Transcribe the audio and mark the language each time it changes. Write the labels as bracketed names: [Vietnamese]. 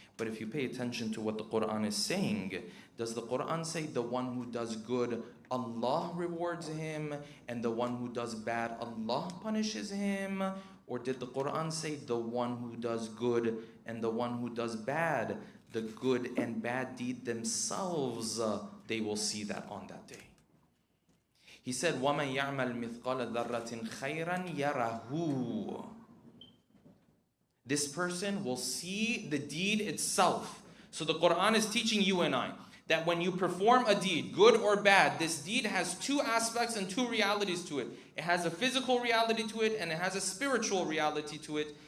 [English] But if you pay attention to what the Quran is saying, does the Quran say the one who does good, Allah rewards him, and the one who does bad, Allah punishes him? Or did the Quran say the one who does good and the one who does bad, the good and bad deed themselves, they will see that on that day? He said, [Arabic] وَمَنْ يَعْمَلْ مِثْقَالَ ذَرَّةٍ خَيْرًا يَرَهُ. [English] This person will see the deed itself. So the Quran is teaching you and I that when you perform a deed, good or bad, this deed has two aspects and two realities to it. It has a physical reality to it and it has a spiritual reality to it.